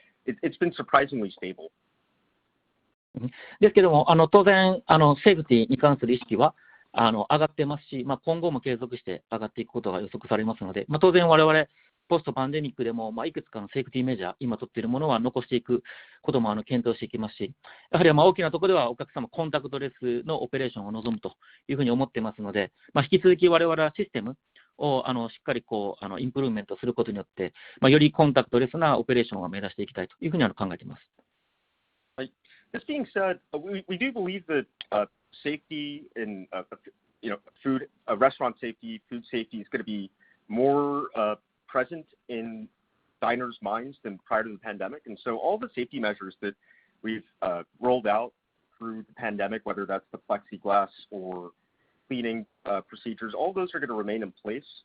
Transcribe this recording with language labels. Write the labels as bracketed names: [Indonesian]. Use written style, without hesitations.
[English] It's been surprisingly stable. [Japanese] ですけども、当然セーフティに関する意識は上がってますし、今後も継続して上がっていくことが予測されますので、当然我々ポストパンデミックでもいくつかのセーフティーメジャー、今取っているものは残していくことも検討していきますし、やはり大きなところではお客様コンタクトレスのオペレーションを望むというふうに思っていますので、引き続き我々はシステムをしっかりインプルーメントすることによって、よりコンタクトレスなオペレーションを目指していきたいというふうに考えています。 [English] This being said, we do believe that safety and food, restaurant safety, food safety is going to be more present in diners' minds than prior to the pandemic. And so all the safety measures that we've rolled out through the pandemic, whether that's the plexiglass or cleaning procedures, all those are going to remain in place.